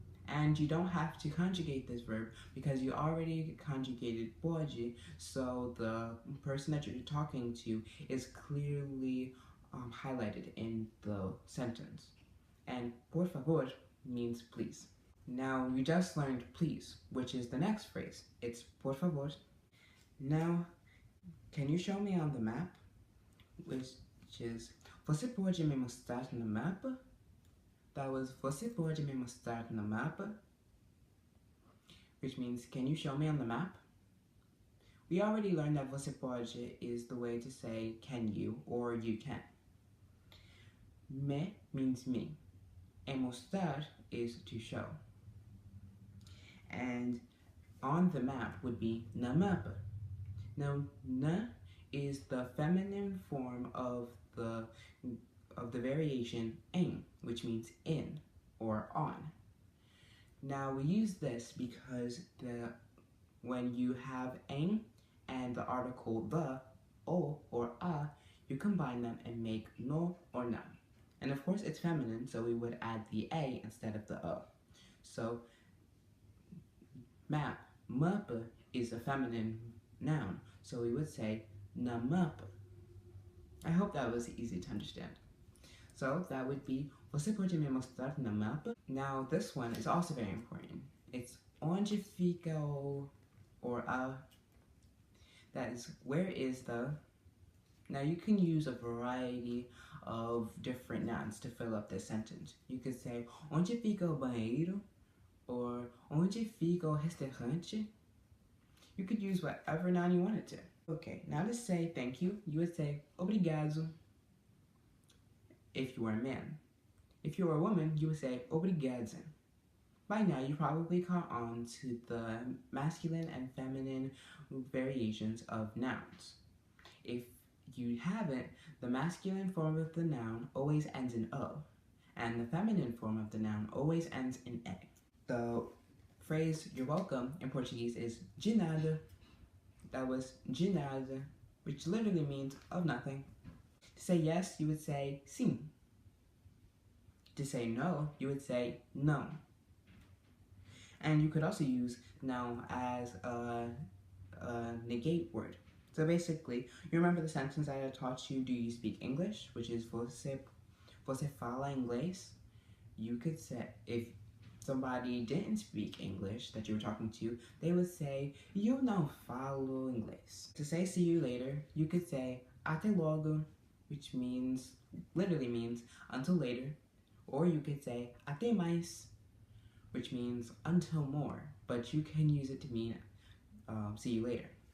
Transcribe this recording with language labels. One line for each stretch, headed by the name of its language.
English: And you don't have to conjugate this verb because you already conjugated pode, so the person that you're talking to is clearly highlighted in the sentence. And por favor means please. Now you just learned please, which is the next phrase. It's por favor. Now, can you show me on the map? Which is,
Portuguese: você pode me mostrar no mapa?
English: That was,
Portuguese: você pode me mostrar no mapa?
English: Which means, can you show me on the map? We already learned that
Portuguese: você pode
English: is the way to say can you or you can. Me means me, and mostrar is to show. And on the map would be
Portuguese: na mapa.
English: Now, na is the feminine form of the variation em, which means in or on. Now we use this because when you have em and the article the, o or a, you combine them and make no or na. And of course it's feminine, so we would add the a instead of the o. So map, mapa, is a feminine noun, so we would say
Portuguese: na mapa.
English: I hope that was easy to understand. So that would be,
Portuguese: você pode me mostrar na mapa?
English: Now this one is also very important. It's
Portuguese: onde fica o,
English: or a. That is, where is the. Now you can use a variety of different nouns to fill up this sentence. You could say,
Portuguese: onde fica o banheiro? Or onde fica o restaurante?
English: You could use whatever noun you wanted to. Okay, now to say thank you, you would say obrigado if you were a man. If you were a woman, you would say obrigada. By now, you probably caught on to the masculine and feminine variations of nouns. If you haven't, the masculine form of the noun always ends in o, and the feminine form of the noun always ends in a. The phrase you're welcome in Portuguese is
Portuguese: de nada.
English: That was
Portuguese: de nada,
English: which literally means of nothing. To say yes, you would say sim. To say no, you would say no. And you could also use no as a negate word. So basically, you remember the sentence I taught you, do you speak English? Which is
Portuguese: você fala inglês?
English: You could say, if somebody didn't speak English that you were talking to, they would say,
Portuguese: eu não falo inglês.
English: To say see you later, you could say
Portuguese: até logo,
English: which literally means until later. Or you could say
Portuguese: até mais,
English: which means until more, but you can use it to mean see you later.